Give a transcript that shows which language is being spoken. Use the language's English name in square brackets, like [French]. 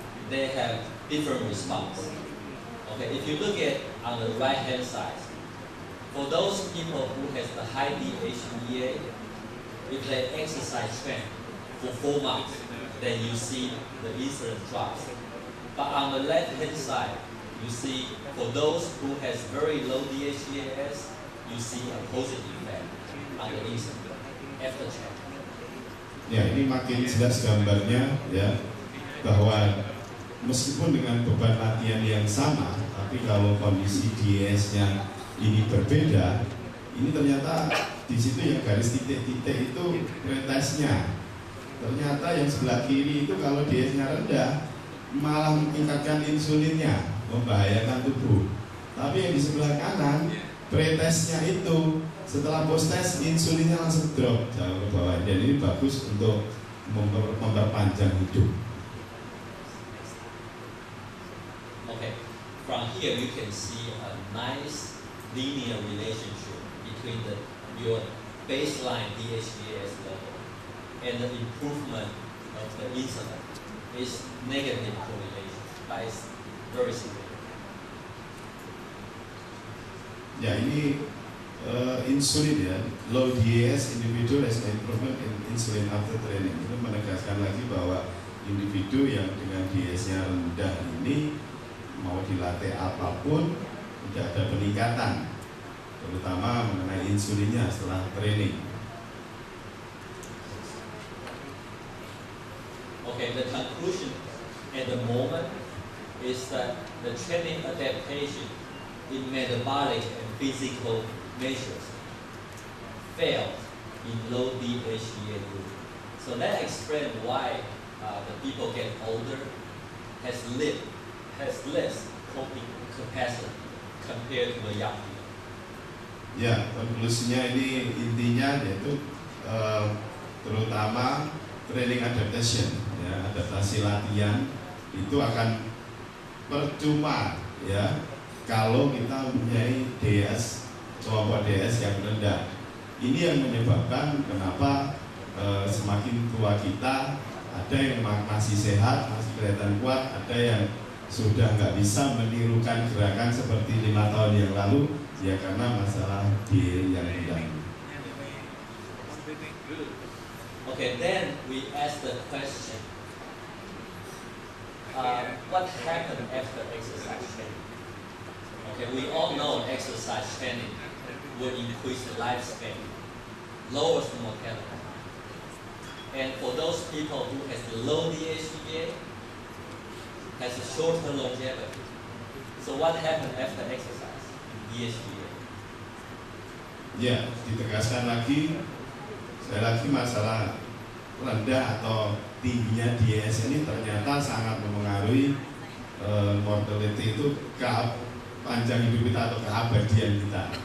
[English] They have different response. Okay, if you look at on the right hand side, for those people who has the high DHEA, if they exercise strength for 4 months, then you see the insulin drops. But on the left-hand side, you see for those who has very low DHEAS, you see a positive effect on the insulin after check. [Indonesian] Ya, ini makin jelas gambarnya ya, bahwa meskipun dengan beban latihan yang sama, tapi kalau kondisi DS-nya ini berbeda, ini ternyata di situ yang garis titik-titik itu pretestnya. Ternyata yang sebelah kiri itu kalau DS-nya rendah malah meningkatkan insulinnya, membahayakan tubuh. Tapi yang di sebelah kanan pretestnya itu setelah post-test insulinnya langsung drop jauh ke bawah, dan ini bagus untuk memperpanjang hidup. [English] Okay, from here you can see a nice linear relationship between your baseline DHEAS level and the improvement of the insulin is negative correlation, but it's very significant. [Indonesian] Ya, ini insulin ya, [English] low DHEAS individual has an improvement in insulin after training. [Indonesian] Itu menegaskan lagi bahwa individu yang dengan DHEAS-nya rendah ini mau dilatih apapun tidak ada peningkatan, terutama mengenai insulinnya setelah training. [English] Okay, the conclusion at the moment is that the training adaptation in metabolic and physical measures failed in low DHEA group. So that explains why the people get older has less coping capacity compared to the young people. [Indonesian] Ya, konklusinya ini intinya yaitu terutama training adaptation, ya, adaptasi latihan itu akan percuma ya kalau kita mempunyai DS, kelompok DS yang rendah. Ini yang menyebabkan kenapa semakin tua kita ada yang masih sehat, masih kelihatan kuat, ada yang sudah nggak bisa menirukan gerakan seperti 5 tahun yang lalu, ya karena masalah di yang rendah. [English] Okay, then we ask the question, what happened after exercise training? Okay, we all know exercise training will increase the lifespan, lowers the mortality. And for those people who has low DHEA, has a shorter longevity. So what happened after exercise in DHEA? [Indonesian] Ya, ditegaskan lagi, sekali lagi masalah rendah atau tingginya DS ini ternyata sangat mempengaruhi mortality itu ke panjang hidup kita atau keabadian kita.